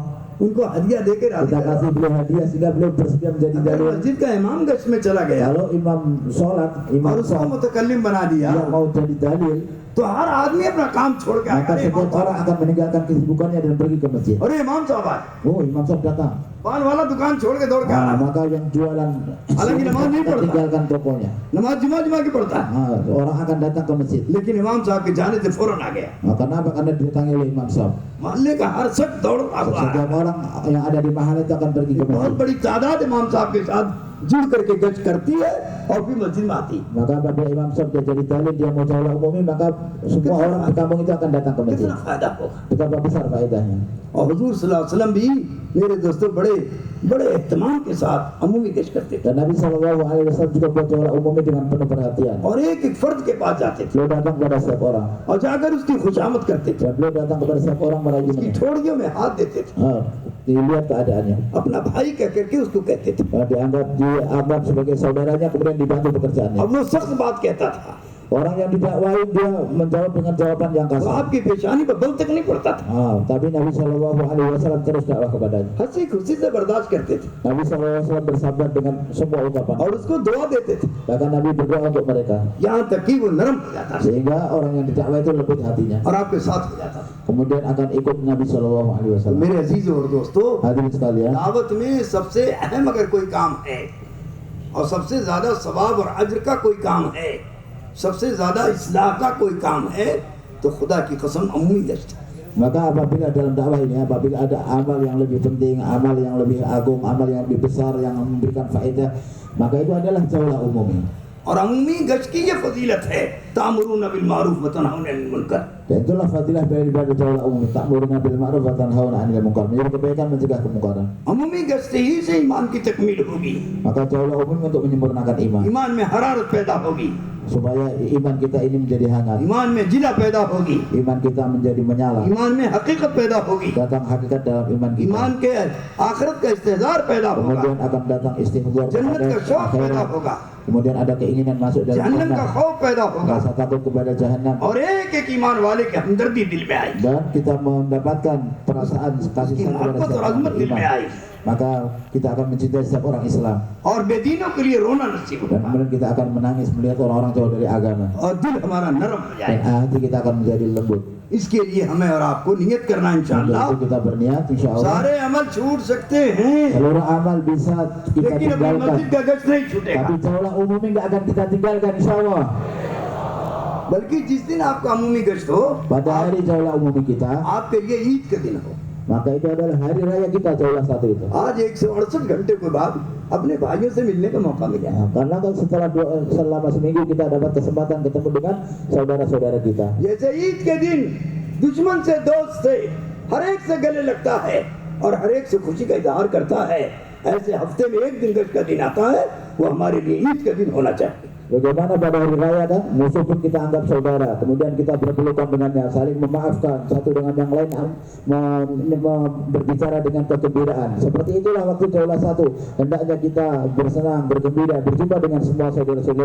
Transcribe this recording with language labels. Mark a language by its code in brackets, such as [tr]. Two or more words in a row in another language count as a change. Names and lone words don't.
[hi] उनको हदिया दे के राजी [id] kita [hi] कर लो। [id] kasih beliau hadiah sehingga beliau bersedia menjadi [hi] अगर [id] dalil. [hi] मस्जिद का इमाम गश्त में चला गया [id] Kalau imam sholat, [hi] और [id] imam [hi] उसको [id] sahab [hi] मुतकल्लिम बना दिया, [id] dia mau jadi dalil, [hi] तो हर आदमी अपना काम छोड़ के [id] maka [hi] आएगा। अरे इमाम [id] setiap orang [hi] साहब, [id] akan meninggalkan kesibukannya dan pergi ke masjid. [hi] अरे इमाम साहब आए, [id] Oh, imam sahab datang. [hi] पान वाला दुकान छोड़ के दौड़ के आ रहा है। [id] Maka yang jualan [hi] Halangi namaz नहीं [id] akan [hi] पढ़ता। [id] tinggalkan tokonya. [hi] नमाज जुमा की पढ़ता है, [id] Orang akan datang ke masjid. [hi] लेकिन इमाम साहब के जाने से फौरन आ गया। [id] Kenapa? Karena didatangi oleh imam sahab. [hi] मोहल्ले का हर शख्स दौड़ रहा हुआ है। [id] Setiap orang yang ada di mahal itu akan pergi ke [hi] बहुत [id] masjid. [hi] बड़ी तादाद इमाम साहब के साथ जुड़ करके गश्त करती है और फिर मस्जिद में आती है। [id] Maka apabila imam sahab dia jadi dalil, dia mau jauhlah umumi, maka semua orang di kampung itu akan datang ke masjid. [hi] कितना फायदा होगा। [id] Betapa besar faedahnya. [hi] और हुजूर सल्लल्लाहु अलैहि वसल्लम भी मेरे दोस्तों बड़े बड़े एहतमाम के साथ अमूमी गश्त करते थे, [id] Dan Nabi SAW juga buat jauhlah umumi dengan penuh perhatian. [hi] और एक एक फर्द के पास जाते थे [id] Beliau datang kepada setiap orang. [hi] और जाकर उसकी खुशामद करते थे, [id] Dan beliau datang kepada setiap orang [hi] उसकी [id] merayunya. [hi] ठोड़ियों में हाथ देते थे, [id] Dilihat keadaannya. [hi] अपना भाई कह करके उसको कहते थे। [id] Dianggap sebagai saudaranya, kemudian dibantu pekerjaannya. [hi] अब वो सख्त बात कहता था, [id] Orang yang didakwahi dia menjawab dengan jawaban yang [hi] वो [id] kasar. [hi] आपकी पेशानी पर बल तक नहीं पड़ता था, [id] Tapi Nabi SAW terus dakwah kepadanya. [hi] हंसी खुशी से बर्दाश्त करते थे [id] Nabi SAW bersabar dengan semua ucapan. [hi] और उसको दुआ देते थे, [id] Bahkan Nabi berdoa untuk mereka. [hi] यहाँ तक कि वो नरम हो जाता था [id] Sehingga orang yang didakwahi itu lembut hatinya. [hi] और आपके साथ हो जाता था। [id] Kemudian kemudian akan ikut Nabi Shallallahu Alaihi Wasallam. [hi] मेरे अजीजों और दोस्तों, [id] Hadirin sekalian, [hi] दावत में सबसे अहम अगर कोई काम है और सबसे ज्यादा सवाब और अज्र का कोई काम है, सबसे ज्यादा इस्लाह का कोई काम है, तो खुदा की कसम अमूमी गश्त है। [id] maka apabila dalam dakwah ini, apabila ada amal yang lebih penting, amal yang lebih agung, amal yang lebih besar yang memberikan faedah, maka itu adalah jaulah umumnya. [hi] और अमूमी गश्त की ये फजीलत है, [ar] تأمرون بالمعروف وتنهون عن المنكر. [id] Dan itulah fadilah daripada jaulah umum, [ar] تأمرون بالمعروف وتنهون عن المنكر, [id] menjadi kebaikan mencegah kemungkaran. [hi] अमूमी गश्त ही से ईमान की तकमील होगी, [id] Maka jaulah umum untuk menyempurnakan iman, [hi] ईमान में हरारत पैदा होगी, [id] supaya iman kita ini menjadi hangat, [hi] ईमान में जिला पैदा होगी, [id] iman kita menjadi menyala, [hi] ईमान में हकीकत पैदा होगी, [id] datang hakikat dalam iman kita. [hi] ईमान के आखिरत का इस्तेजार पैदा होगा, [id] Kemudian akan datang istighfar [hi] जन्नत [id] kepada [hi] का शौक पैदा [id] akhirat. [hi] होगा, [id] Kemudian ada keinginan masuk dalam [hi] जहन्नम का [id] jannah, [hi] खौफ पैदा होगा, [id] rasa takut kepada jahanam, [hi] और एक एक ईमान वाले की हमदर्दी दिल में आएगी, [id] dan kita mendapatkan perasaan kasih sayang kepada [hi] मोहब्बत और [id] setiap [hi] अजमत [id] orang [hi] दिल में [id] iman. [hi] आएगी, [id] Maka kita akan mencintai setiap orang Islam, [hi] और बेदीनों के लिए रोना नसीब [id] dan [hi] होगा, [id] kemudian kita akan menangis melihat orang-orang jauh dari agama, [hi] और दिल हमारा नरम हो [id] dan [hi] जाएगा। [id] hati kita akan menjadi lembut. [hi] इसके लिए हमें और आपको नियत करना [id] Untuk [hi] इंशाअल्लाह। [id] itu kita berniat, [ar] إن شاء الله [hi] सारे अमल छूट सकते हैं, [id] seluruh amal bisa kita [hi] लेकिन अपनी [id] tinggalkan, [hi] मस्जिद का गश्त नहीं छूटेगा। [id] tapi jaulah umumnya nggak akan kita tinggalkan, [ar] إن شاء الله. [hi] बल्कि जिस दिन आपका अमूमी गश्त हो, [id] Pada hari jaulah umum kita, [hi] आपके लिए ईद का दिन हो। [id] maka itu adalah hari raya kita jaulah satu itu. [hi] आज 168 घंटे के बाद अपने भाइयों से मिलने का मौका मिला। [id] Nah, karena kan selama seminggu kita dapat kesempatan ketemu dengan saudara-saudara kita. [hi] जैसे ईद के दिन दुश्मन से दोस्त से हर एक से गले लगता है और हर एक से खुशी का इजहार करता है, ऐसे हफ्ते में एक दिन गश्त का दिन आता है, वो हमारे लिए ईद का दिन होना चाहिए। [id] Bagaimana pada hari raya kan, musuh pun kita anggap saudara, kemudian kita berpelukan dengannya, saling memaafkan satu dengan yang lain, berbicara dengan kegembiraan. Seperti itulah waktu jaulah satu, hendaknya kita bersenang, bergembira, berjumpa dengan semua saudara-saudara